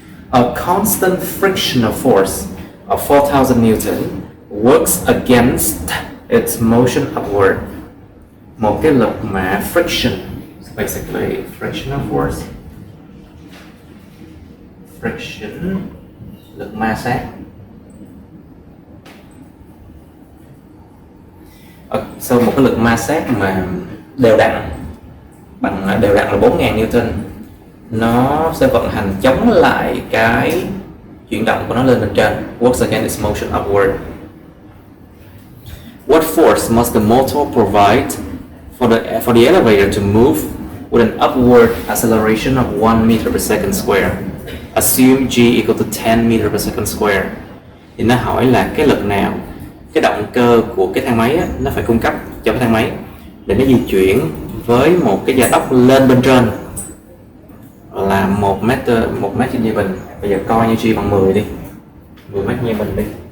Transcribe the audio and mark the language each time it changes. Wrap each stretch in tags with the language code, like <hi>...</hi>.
<en>A constant frictional force of 4,000 Newton works against its motion upward.</en> <vi>Một cái lực mà</vi> <en>friction, basically frictional force.</en> <vi>Friction, lực ma sát. So một cái lực ma sát mà đều đặn là 4.000 Newton, nó sẽ vận hành chống lại cái chuyển động của nó lên trên.</vi> <en>Works against its motion upward. What force must the motor provide for the elevator to move with an upward acceleration of 1 meter per second square? Assume G equal to 10 meter per second square.</en> <vi>Thì nó hỏi là cái lực nào, cái động cơ của cái thang máy á, nó phải cung cấp cho cái thang máy để nó di chuyển với một cái gia tốc lên bên trên là 1 mét trên giây bình. Bây giờ coi như G bằng 10 đi, 10 mét trên giây bình đi.</vi>